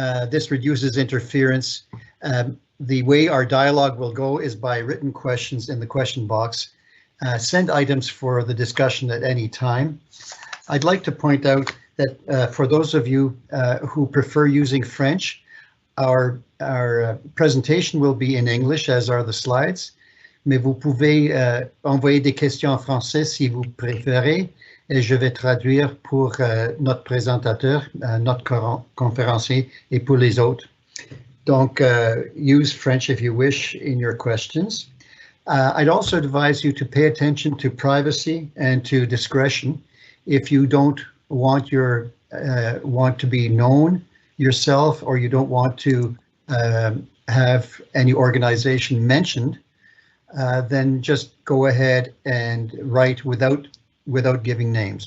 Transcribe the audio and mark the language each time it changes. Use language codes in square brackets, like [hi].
[en] This reduces interference. The way our dialogue will go is by written questions in the question box. Send items for the discussion at any time. I'd like to point out that for those of you who prefer using French, our presentation will be in English, as are the slides. [fr] Mais vous pouvez envoyer des questions en français si vous préférez, et je vais traduire pour notre présentateur, notre conférencier, et pour les autres. [en] Donc, use French if you wish in your questions. I'd also advise you to pay attention to privacy and to discretion. If you don't want want to be known yourself, or you don't want to have any organization mentioned, then just go ahead and write without giving names.